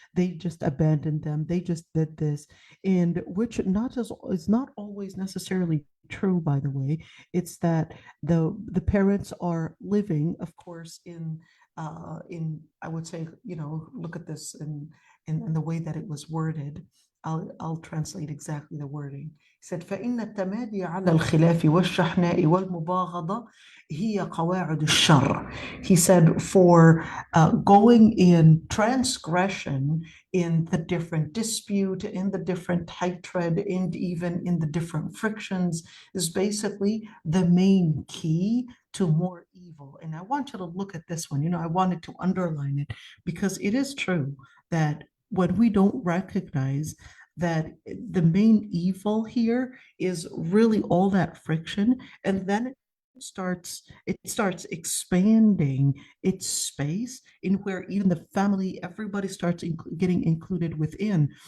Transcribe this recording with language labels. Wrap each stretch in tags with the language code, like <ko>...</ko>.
<en>They just abandoned them. They just did this, and which is not always necessarily true, by the way. It's that the parents are living, of course, in I would say, look at this in the way that it was worded. I'll translate exactly the wording. He said,</en> <ar>فإن التمادي على الخلاف والشحناء والمباغضة هي قواعد الشر.</ar> <en>He said, for going in transgression in the different dispute, in the different hatred, and even in the different frictions is basically the main key to more evil. And I want you to look at this one. I wanted to underline it because it is true that when we don't recognize that the main evil here is really all that friction, and then it starts expanding its space in where even the family, everybody starts getting included within.</en>